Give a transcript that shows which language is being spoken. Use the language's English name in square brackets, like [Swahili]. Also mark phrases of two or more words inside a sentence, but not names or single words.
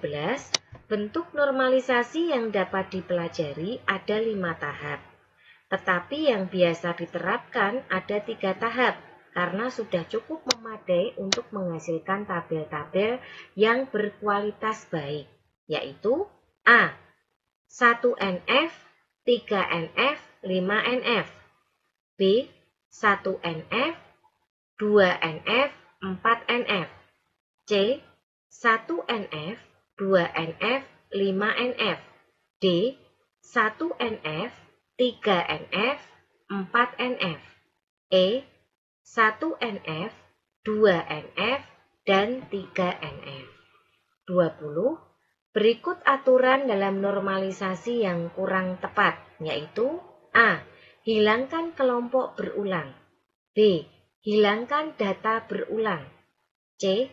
[Indonesian] Bentuk normalisasi yang dapat dipelajari ada 5 tahap, tetapi yang biasa diterapkan ada 3 tahap karena sudah cukup memadai untuk menghasilkan tabel-tabel yang berkualitas baik, yaitu A. 1NF, 3NF, 5NF, B. 1NF, 2NF, 4NF, C. 1NF, 2NF, 5NF, D. 1NF, 3NF, 4NF, E. 1NF, 2NF, dan 3NF. 20. Berikut aturan dalam normalisasi yang kurang tepat, yaitu A. Hilangkan kelompok berulang, B. Hilangkan data berulang, C.